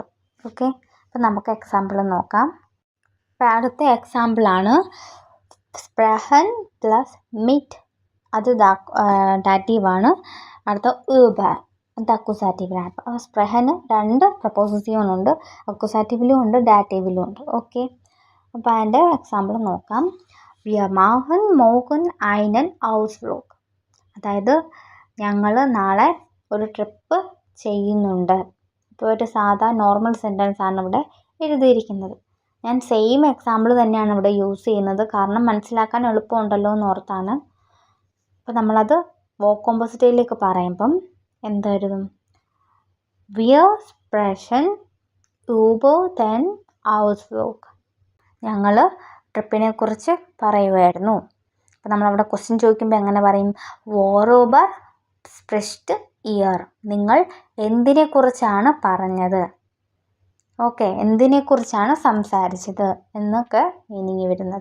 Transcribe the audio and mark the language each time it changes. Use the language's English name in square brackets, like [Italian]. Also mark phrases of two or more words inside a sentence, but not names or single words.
[Malayalam] ഓക്കെ, അപ്പോൾ നമുക്ക് എക്സാമ്പിൾ നോക്കാം. അപ്പോൾ അടുത്ത എക്സാമ്പിളാണ് സ്പ്രഹൻ പ്ലസ് മിറ്റ്, അത് ഡാറ്റീവാണ്. അടുത്ത ഊബർ, അത് അക്യൂസാറ്റീവിലാണ്. അപ്പോൾ സ്പ്രഹന് രണ്ട് പ്രപ്പോസിഷനുണ്ട്, അക്യൂസാറ്റീവിലും ഉണ്ട് ഡാറ്റീവിലും ഉണ്ട്. ഓക്കെ, അപ്പോൾ അതിൻ്റെ എക്സാമ്പിൾ നോക്കാം. [German] Wir machen morgen einen Ausflug, [Malayalam] അതായത് ഞങ്ങൾ നാളെ ഒരു ട്രിപ്പ് ചെയ്യുന്നുണ്ട്. ഇപ്പോൾ ഒരു സാധാ നോർമൽ സെൻറ്റൻസ് ആണ് ഇവിടെ എഴുതിയിരിക്കുന്നത്. ഞാൻ സെയിം എക്സാമ്പിൾ തന്നെയാണ് ഇവിടെ യൂസ് ചെയ്യുന്നത്, കാരണം മനസ്സിലാക്കാൻ എളുപ്പമുണ്ടല്ലോ എന്ന് ഓർത്താണ്. അപ്പോൾ നമ്മളത് വോക്കോമ്പോസിറ്റയിലേക്ക് പറയുമ്പം എന്തായിരുന്നു? [German] Wir sprechen über den Ausflug, [Malayalam] ഞങ്ങൾ ട്രിപ്പിനെ കുറിച്ച് പറയുമായിരുന്നു. അപ്പോൾ നമ്മളവിടെ ക്വസ്റ്റ്യൻ ചോദിക്കുമ്പോൾ എങ്ങനെ പറയും? [German] Worüber sprecht ihr. [Malayalam] നിങ്ങൾ എന്തിനെക്കുറിച്ചാണ് പറഞ്ഞത്? ഓക്കെ, എന്തിനെക്കുറിച്ചാണ് സംസാരിച്ചത് എന്നൊക്കെ മീനിങ് വരുന്നത്.